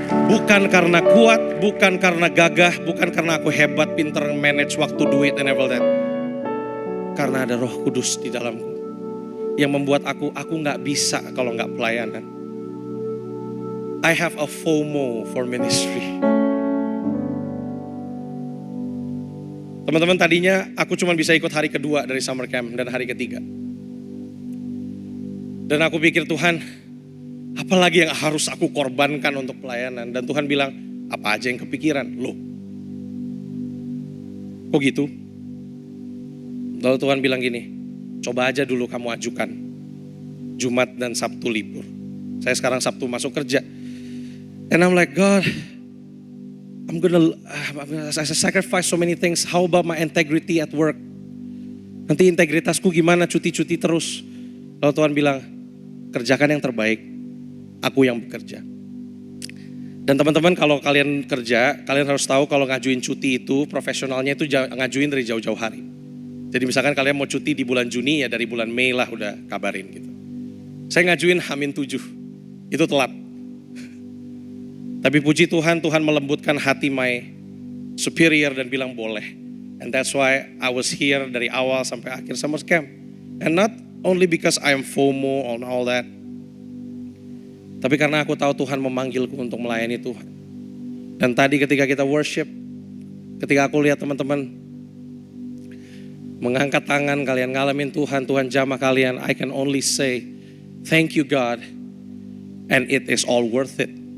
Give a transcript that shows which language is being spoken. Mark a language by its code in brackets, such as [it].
[id] Bukan karena kuat, bukan karena gagah, bukan karena aku hebat, pinter manage waktu, duit, [en] and all that. [id] Karena ada Roh Kudus di dalamku yang membuat aku gak bisa kalau gak pelayanan. [en] I have a FOMO for ministry. [id] Teman-teman, tadinya aku cuma bisa ikut hari kedua dari summer camp dan hari ketiga. Dan aku pikir, Tuhan, apalagi yang harus aku korbankan untuk pelayanan? Dan Tuhan bilang, apa aja yang kepikiran? Loh, kok gitu? Lalu Tuhan bilang gini, coba aja dulu kamu ajukan Jumat dan Sabtu libur. Saya sekarang Sabtu masuk kerja. [en] And I'm like, God, I'm gonna sacrifice so many things. How about my integrity at work? [id] Nanti integritasku gimana, cuti-cuti terus. Lalu Tuhan bilang, kerjakan yang terbaik, aku yang bekerja. Dan teman-teman, kalau kalian kerja, kalian harus tahu kalau ngajuin cuti itu, profesionalnya itu ngajuin dari jauh-jauh hari. Jadi misalkan kalian mau cuti di bulan Juni, ya dari bulan Mei lah udah kabarin gitu. Saya ngajuin H-7, itu telat. Tapi puji Tuhan, Tuhan melembutkan hati [en] my superior [id] dan bilang boleh. [en] And that's why I was here [id] dari awal sampai akhir [en] summer camp. And not only because I am FOMO on all that. [id] Tapi karena aku tahu Tuhan memanggilku untuk melayani Tuhan. Dan tadi ketika kita worship, ketika aku lihat teman-teman mengangkat tangan, kalian ngalamin Tuhan, Tuhan jamah kalian, [en] I can only say, thank you God, and it is all worth it.